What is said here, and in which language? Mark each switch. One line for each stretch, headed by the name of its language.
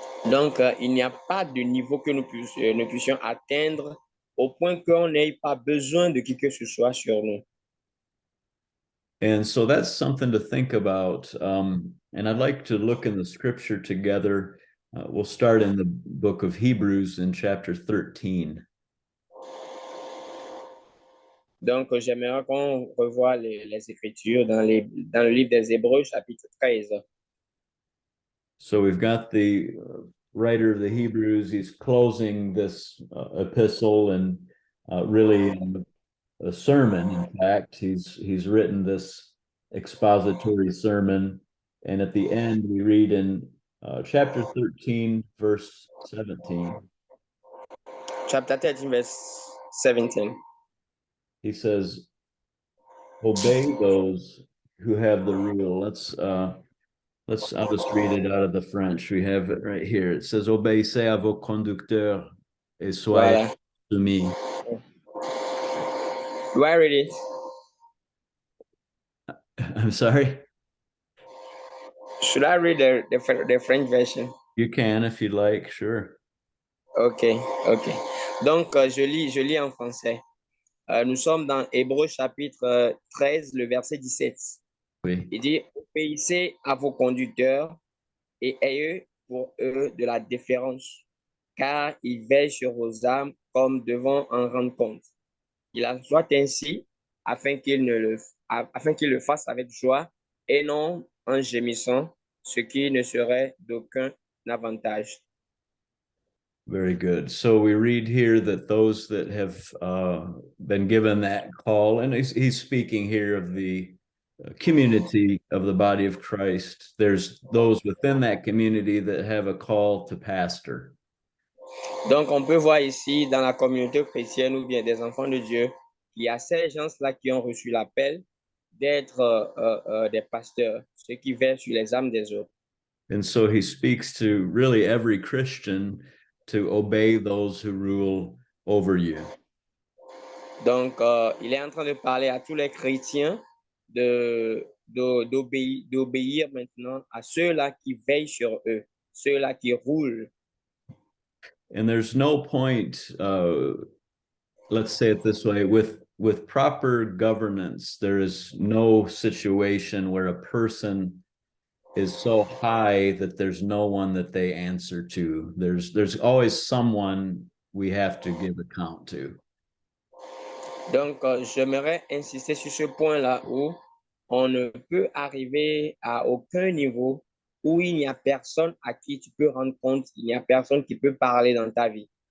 French: Donc, il n'y a pas de niveau que nous puissions atteindre au point qu'on n'ait pas besoin de qui que ce soit sur nous.
English: And so that's something to think about. And I'd like to look in the scripture together. We'll start in the book of Hebrews in chapter 13.
French: Donc, j'aimerais qu'on revoie les Écritures dans le livre des Hébreux, chapitre 13.
English: So we've got the writer of the Hebrews. He's closing this epistle, and really a sermon. In fact, he's written this expository sermon, and at the end we read in chapter 13, verse 17. Chapter 13, verse 17. He says, "Obey those who have the rule." I'll just read it out of the French. We have it right here. It says,
French: "Obéissez à vos conducteurs et soyez Voilà. soumis."
English: Do I read it? I'm sorry. Should I read the French version? You can if you'd like, sure. Ok, ok.
French: Donc, je lis en français. Nous sommes dans Hébreux chapitre 13, le verset 17. Oui. Il dit, obéissez à vos conducteurs et ayez pour eux de la déférence, car ils veillent sur vos âmes comme devant en rendre compte. Il en soit ainsi afin qu'ils le fassent avec joie et non en gémissant, ce qui ne serait d'aucun avantage.
English: Very good. So we read here that those that have been given that call, and he's speaking here of the community of the body of Christ. There's those within that community that have a call to pastor.
French: Donc, on peut voir ici dans la communauté chrétienne ou bien des enfants de Dieu, il y a ces gens-là qui ont reçu l'appel d'être des pasteurs, ceux qui veillent sur les âmes des autres.
English: And so he speaks to really every Christian to obey those who rule over you.
French: Donc, il est en train de parler à tous les chrétiens d'obéir maintenant à ceux-là qui veillent sur eux, ceux-là qui roulent.
English: And there's no point, let's say it this way, with proper governance, there is no situation where a person is so high that there's no one that they answer to. There's always someone we have to give account to.
French: Donc, j'aimerais insister sur ce point-là où on ne peut arriver à aucun niveau où il n'y a personne à qui tu peux rendre compte, il n'y a personne qui peut parler dans ta vie.